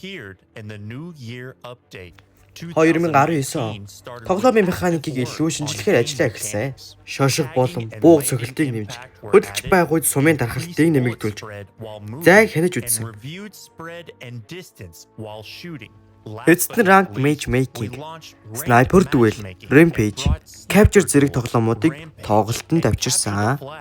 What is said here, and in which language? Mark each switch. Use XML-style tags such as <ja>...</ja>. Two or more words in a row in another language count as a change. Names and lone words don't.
<mn>2019 он тоглоомын механикийг илүү шинжилгээр ажиллаа эхэлсэн. Шошго болон бууг цохилтыг нэмж, хөдөлж байх үед сумын дархалтыг нэмэгдүүлж, зайг хянаж үзсэн. Эцэст нь</mn> <en>rank matchmaking, sniper duel, rampage, capture</en> <mn>зэрэг тоглоомуудыг тоглолтод авчирсан.</mn>